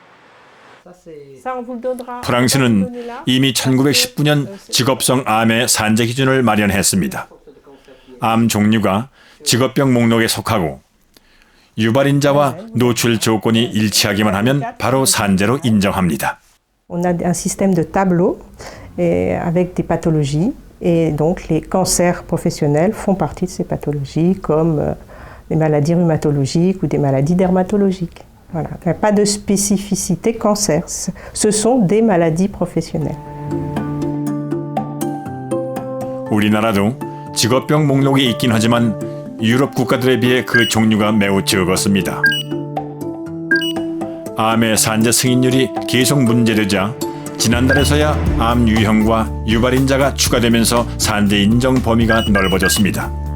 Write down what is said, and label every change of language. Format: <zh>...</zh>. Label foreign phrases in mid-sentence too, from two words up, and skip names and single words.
<ko>프랑스는 이미 1919년 직업성 암의 산재 기준을 마련했습니다. 암 종류가 직업병 목록에 속하고 유발인자와 노출 조건이 일치하기만 하면 바로 산재로 인정합니다.</ko> <fr>On a un système de tableau avec des pathologies et donc les cancers professionnels font partie de ces pathologies comme des maladies rhumatologiques ou des maladies dermatologiques. Voilà, il n'y a pas de spécificité cancer, ce sont des maladies professionnelles.</fr> <ko>우리나라도 직업병 목록이 있긴 하지만 유럽 국가들에 비해 그 종류가 매우 적었습니다. 암의 산재 승인율이 계속 문제되자 지난달에서야 암 유형과 유발인자가 추가되면서 산재 인정 범위가 넓어졌습니다.</ko>